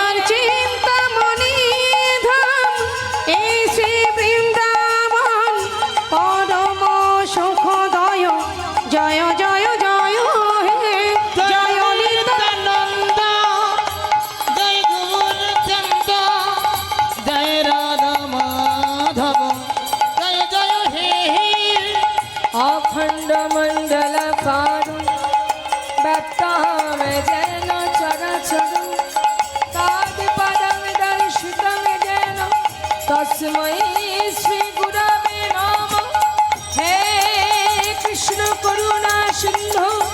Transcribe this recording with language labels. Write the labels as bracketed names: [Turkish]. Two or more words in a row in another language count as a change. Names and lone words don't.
[Bangla] চিন্তামণি ধাম এই শ্রী বৃন্দাবন পরম সুখদয় জয় জয় জয় হে জয় নিত্যানন্দ জয় গৌরচন্দ জয় রাধা মাধব জয় জয় হে [Sanskrit] अखंड मंडल कारू व्याप्तां जेन चराचर तादिपदं दर्शितं जेन तस्मै श्री गुरवे नमः हे कृष्ण करुणा सिंधु